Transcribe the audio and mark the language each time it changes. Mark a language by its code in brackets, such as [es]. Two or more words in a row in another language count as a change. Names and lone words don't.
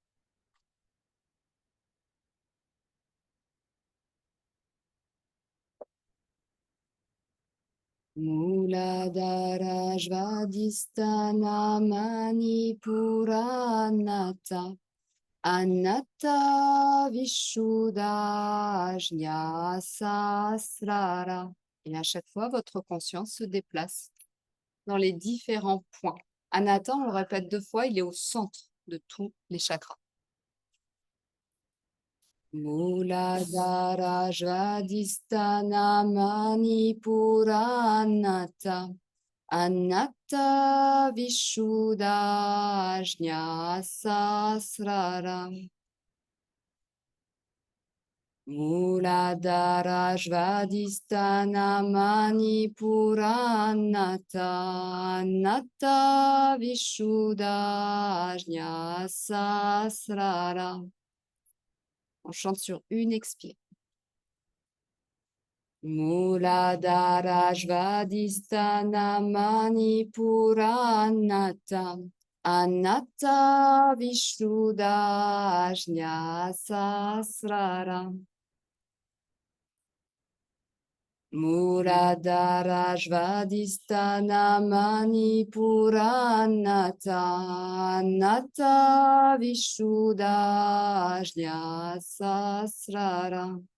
[fr] Muladhara Svadhisthana Manipura Anatta Anatta Vishuddha Sahasrara. Et à chaque fois, votre conscience se déplace dans les différents points. Anatta, on le répète 2 fois, il est au centre de tous les chakras. Muladhara Svadhisthana Manipura Anatta Anatta Vishuddha Sahasrara. Muladhara Svadhisthana Manipura Anatta Anatta Vishuddha Sahasrara. On chante sur une expire. Muladhara Svadhisthana Manipura Anatta Anatta Vishuddha Sahasrara. Muladhara Svadhisthana Manipura Anatta Anatta Vishuddha Sahasrara.